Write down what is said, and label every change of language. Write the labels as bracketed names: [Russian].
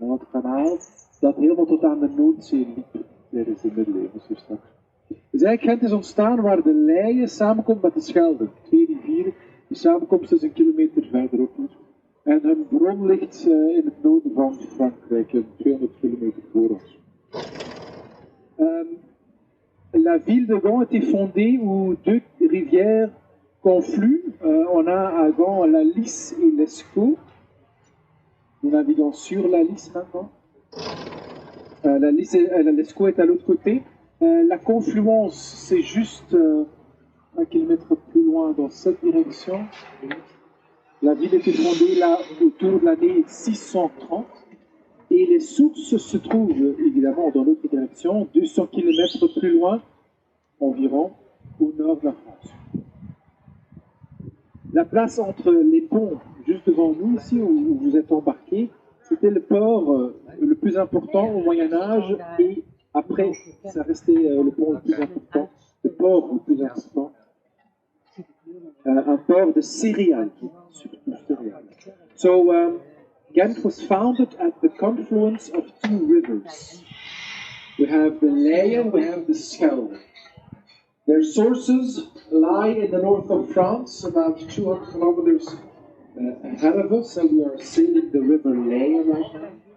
[Dutch] En het kanaal dat helemaal tot aan de Noordzee liep tijdens de middeleeuwen. Dus eigenlijk Gent is ontstaan waar de Leie samenkomt met de Schelde. Twee rivieren, die samenkomst is een kilometer verderop hier. En hun bron ligt in het noorden van Frankrijk, 200 kilometer voor ons. [French] La ville de Ghent a été fondée où deux rivières confluent. On a à Ghent la Lys et l'Escaut. Nous naviguons sur la Lys maintenant. La Lys et l'Escaut est à l'autre côté. La confluence, c'est juste un kilomètre plus loin dans cette direction. La ville a été fondée là autour de l'année 630. Et les sources se trouvent évidemment dans l'autre direction, 200 km plus loin, environ, au nord de la France. La place entre les ponts, juste devant nous ici, où vous êtes embarqués, c'était le port le plus important au Moyen-Âge, et après, ça restait le port le plus important, le port le plus important, un port de céréales, surtout céréales. [English] So, Ghent was founded at the confluence of two rivers. We have the Leie, we have the Schelde. Their sources lie in the north of France, about 200 kilometers ahead of us, and we are sailing the river Leie right now.